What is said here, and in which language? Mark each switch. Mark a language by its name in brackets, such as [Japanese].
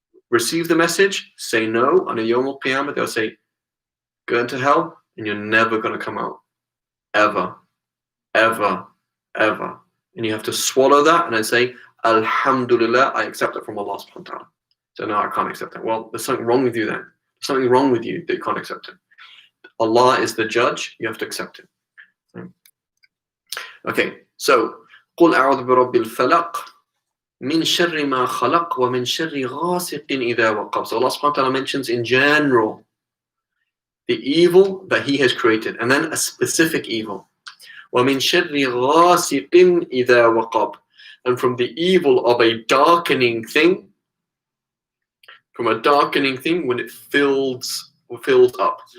[English] receive the message, say no, on a Yawm al-Qiyamah, they'll say, go into hell, and you're never going to come out. Ever. Ever. Ever. And you have to swallow that and then say, Alhamdulillah, I accept it from Allah subhanahu wa ta'ala. So no, I can't accept it. Well, there's something wrong with you then. There's something wrong with you that you can't accept it. Allah is the judge, you have to accept it. Okay, so [Arabic] قُلْ أَعُوذُ بِرَبِّ الْفَلَقِ مِنْ شَرِّ مَا خَلَقْ وَمِنْ شَرِّ غَاسِقٍ إِذَا وَقَبْ. [English] So Allah subhanahu wa ta'ala mentions in general the evil that He has created, and then a specific evil. [Arabic] وَمِنْ شَرِّ غَاسِقٍ إِذَا وَقَبْ. [English] And from the evil of a darkening thing, from a darkening thing when it fills up.